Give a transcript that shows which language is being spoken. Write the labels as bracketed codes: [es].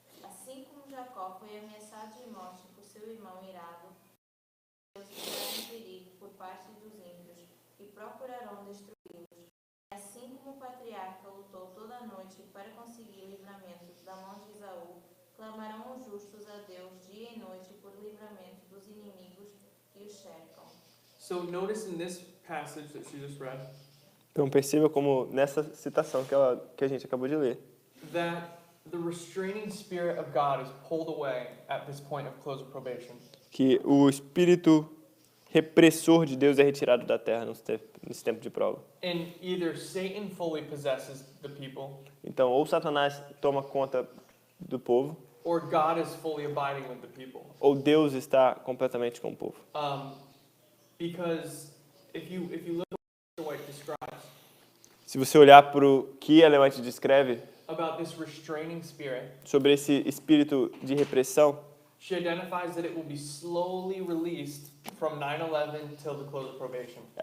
[pt] Assim como Jacó foi ameaçado de morte por seu irmão irado, Deus estará em perigo por parte dos ímpios, que procurarão destruí-los. Assim como o patriarca lutou toda a noite para conseguir livramento da mão de Esaú, clamarão os justos a Deus dia e noite por livramento dos inimigos que os cercam. [en] So notice in this passage that she just read [pt] Então perceba como nessa citação que a gente acabou de ler, [en] that the restraining spirit of God is pulled away at this point of close of probation. [pt] que o espírito repressor de Deus é retirado da terra nesse tempo de prova. [en] And either Satan fully possesses the people, [pt] Então, ou Satanás toma conta do povo, [en] or God is fully abiding with the people. [pt] ou Deus está completamente com o povo. [en] Because if you look at what it describes [pt] Se você olhar para o que Ellen White descreve [en] about this restraining spirit, [pt] sobre esse espírito de repressão, [en] she identifies that it will be slowly released from 9/11 till the close of probation.